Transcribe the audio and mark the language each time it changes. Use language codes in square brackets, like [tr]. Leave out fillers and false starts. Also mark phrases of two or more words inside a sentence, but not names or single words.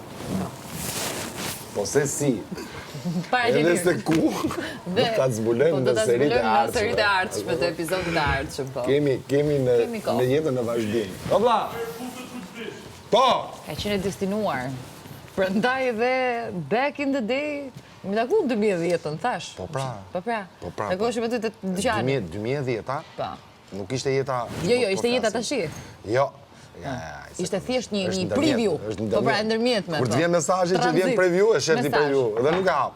[sq] Po se si, edhe se ku, do t'a zbulojmë në serit e ardhshme. Në serit e ardhshme, të episodit e ardhshme, po. Kemi në jetën e vazhdim. O, bla! Po! Ka qenë destinuar. Prandaj edhe [en] back in the day, [sq] mi taku në 2010-ën, thash. Po pra. Po pra. Po pra. Takoshim aty të dyqani. 2010-a? Po. Nuk ishte jeta... Jo, ishte jeta tashi. Jo. Ishte thjesht një preview. Po pra, ndërmjetme. Kur të vjen mesazhi që vjen preview, e shef një preview, dhe nuk e hap.